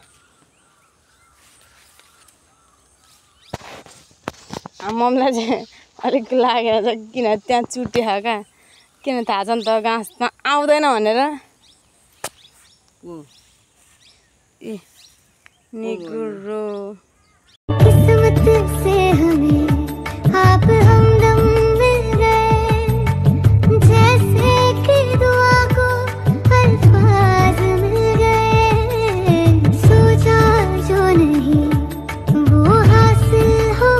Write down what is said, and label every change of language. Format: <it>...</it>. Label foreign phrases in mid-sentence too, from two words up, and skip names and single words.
<ne>मम्मीलाई चाहिँ अलिक लागेर छ किन त्यहाँ चुट्यो क्या किन थाहा छ नि त घाँसमा आउँदैन भनेर</ne> <hi>निगुरो किस्मत से हमें आप हमदम मिल गए जैसे कि दुआ को अल्फाज मिल गए सोचा जो नहीं वो हासिल हो</hi>